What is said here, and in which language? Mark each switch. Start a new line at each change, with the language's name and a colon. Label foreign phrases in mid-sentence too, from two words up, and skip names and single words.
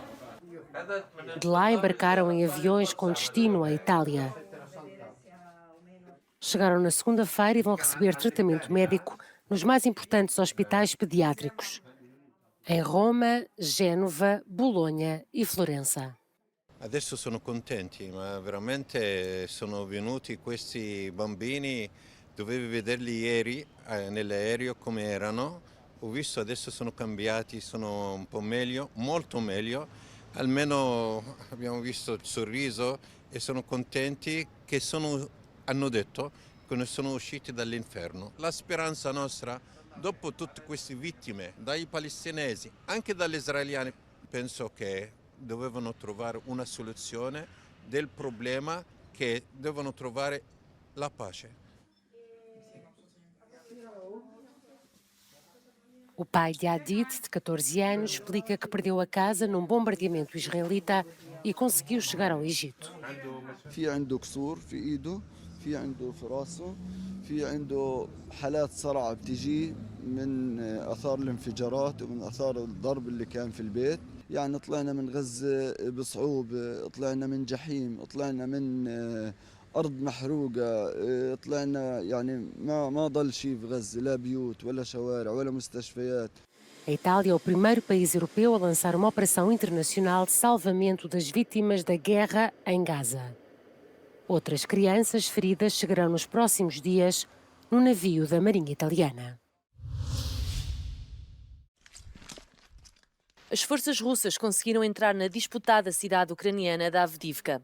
Portuguese: De lá embarcaram em aviões com destino à Itália. Chegaram na segunda-feira e vão receber tratamento médico nos mais importantes hospitais pediátricos, em Roma, Génova, Bolonha e Florença.
Italian: Adesso sono contenti, ma veramente sono venuti questi bambini, dovevi vederli ieri nell'aereo come erano, ho visto adesso sono cambiati, sono un po' meglio, molto meglio, almeno abbiamo visto il sorriso e sono contenti che hanno detto che ne sono usciti dall'inferno. La speranza nostra, dopo tutte queste vittime, dai palestinesi, anche dagli israeliani, penso che dovevano trovare una soluzione del problema, che devono trovare la pace.
Portuguese: O pai de Hadid, de 14 anos, explica que perdeu a casa num bombardeamento israelita e conseguiu chegar ao Egito.
Arabic: في عنده كسور في ايده في عنده في راسه في عنده حالات صرع بتجي من اثار الانفجارات ومن اثار الضرب اللي كان في البيت. يعني طلعنا من غزة بصعوبة، طلعنا من جحيم، طلعنا من أرض محروقة، طلعنا يعني ما ضل شيء في غزة، لا بيوت ولا شوارع ولا مستشفيات.
Portuguese: A Itália é o primeiro país europeu a lançar uma operação internacional de salvamento das vítimas da guerra em Gaza. Outras crianças feridas chegarão nos próximos dias no navio da Marinha Italiana. As forças russas conseguiram entrar na disputada cidade ucraniana de Avdiivka.